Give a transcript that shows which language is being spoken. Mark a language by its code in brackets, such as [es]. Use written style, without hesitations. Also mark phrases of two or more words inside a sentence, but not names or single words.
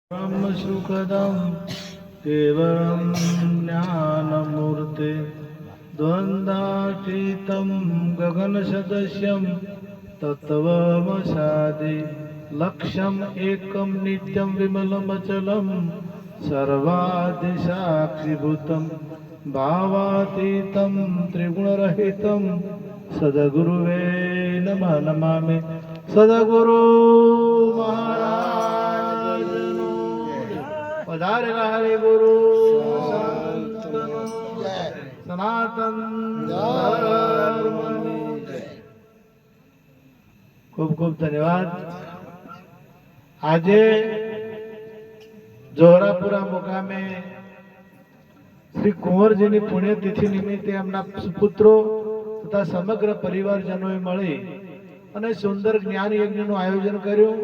[sa] ब्रह्म सुखदं केवलं ज्ञानमूर्ते द्वन्द्वातीतं गगनसदृशं तत्त्वमसादि लक्ष्यम् एकं नित्यं विमलमचलं सर्वादिसाक्षिभूतं भावातीतं त्रिगुणरहितं सद्गुरुवे नमः नमामि। [gu] સદ્ગુરુ મહારાજનો પધારેલા હરે ગુરુ સંતનો સનાતન ધર્મનો ખૂબ ખૂબ ધન્યવાદ। આજે જોરાપુરા મુકામે શ્રી કુંવરજીની પુણ્યતિથિ નિમિત્તે એમના સુપુત્રો તથા સમગ્ર પરિવારજનોએ મળી અને સુંદર જ્ઞાન યજ્ઞનું આયોજન કર્યું।